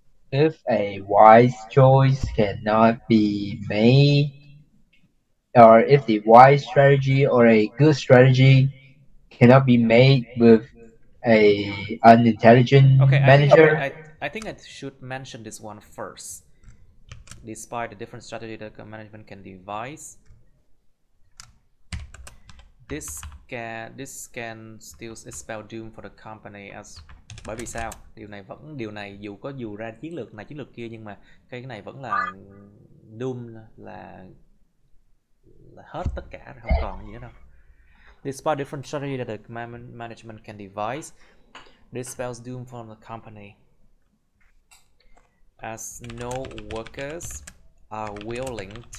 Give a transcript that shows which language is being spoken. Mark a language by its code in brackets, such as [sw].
[en] If a wise choice cannot be made, or if the wise strategy or a good strategy cannot be made with a unintelligent manager. I think I should mention this one first. Despite the different strategy that management can devise, this can still spell doom for the company as. [vi] Bởi vì sao? Điều này dù ra chiến lược này chiến lược kia, nhưng mà cái này vẫn là doom, là hết tất cả rồi, không còn gì nữa đâu. [en] Despite different strategy that the management can devise, this spells doom for the company, as no workers are willing